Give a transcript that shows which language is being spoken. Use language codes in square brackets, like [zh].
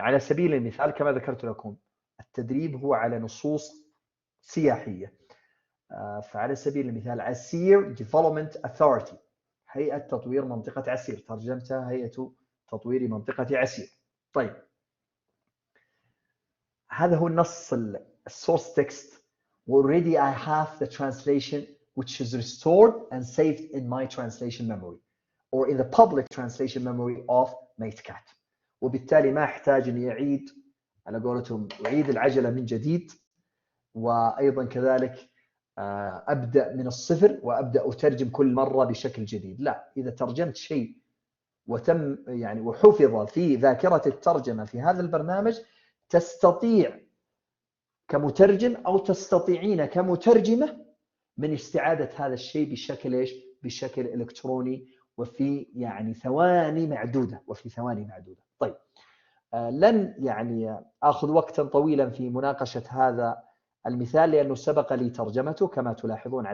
[ar] على سبيل المثال كما ذكرت لكم التدريب هو على نصوص سياحية، فعلى سبيل المثال عسير Development Authority، هيئة تطوير منطقة عسير، ترجمتها هيئة تطوير منطقة عسير. طيب هذا هو النص السورس تكست. [en] Already I have the translation which is restored and saved in my translation memory or in the public translation memory of Matecate. [ar] وبالتالي ما أحتاج أن يعيد على قولتهم أعيد العجلة من جديد، وأيضا كذلك أبدأ من الصفر وأبدأ أترجم كل مرة بشكل جديد. لا، إذا ترجمت شيء وتم وحفظ في ذاكرة الترجمة في هذا البرنامج، تستطيع كمترجم أو تستطيعين كمترجمة من استعادة هذا الشيء بشكل إلكتروني وفي ثواني معدودة طيب لن آخذ وقتا طويلا في مناقشة هذا المثال لأنه سبق لي ترجمته كما تلاحظون.